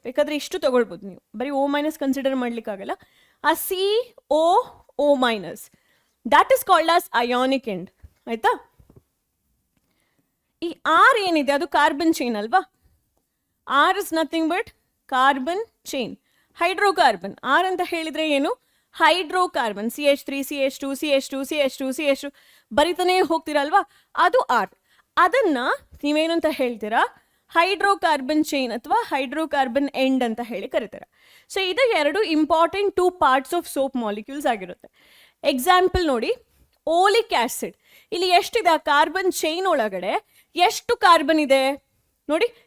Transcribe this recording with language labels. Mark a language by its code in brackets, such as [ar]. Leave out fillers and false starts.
[kn] ಬೇಕಾದ್ರೆ ಇಷ್ಟು ತಗೊಳ್ಬೋದು ನೀವು, ಬರೀ O- ಕನ್ಸಿಡರ್ ಮಾಡ್ಲಿಕ್ಕಾಗಲ್ಲ. ಆ COO minus [en] That is called as ionic end. [kn] ಆಯ್ತಾ? ಈ R ಏನಿದೆ ಅದು ಕಾರ್ಬನ್ ಚೈನ್ ಅಲ್ವಾ? [en] R is nothing but carbon chain, hydrocarbon. [kn] R ಅಂತ ಹೇಳಿದ್ರೆ ಏನು? Hydrocarbon. CH3 CH2 CH2 CH2 CH2 ಬರಿತಾನೆ ಹೋಗ್ತೀರಲ್ವಾ, ಅದು R. ಅದನ್ನ ನೀವೇನಂತ ಹೇಳ್ತೀರಾ? ಹೈಡ್ರೋಕಾರ್ಬನ್ ಚೈನ್ ಅಥವಾ ಹೈಡ್ರೋಕಾರ್ಬನ್ ಎಂಡ್ ಅಂತ ಹೇಳಿ ಕರೀತಾರೆ. ಸೊ ಇದು 2 important 2 parts of soap molecules ಆಗಿರುತ್ತೆ. ಎಕ್ಸಾಂಪಲ್ ನೋಡಿ, ಓಲಿಕ್ ಆಸಿಡ್. ಇಲ್ಲಿ ಎಷ್ಟಿದೆ? ಕಾರ್ಬನ್ ಚೈನ್ ಒಳಗಡೆ ಎಷ್ಟು ಕಾರ್ಬನ್ ಇದೆ ನೋಡಿ?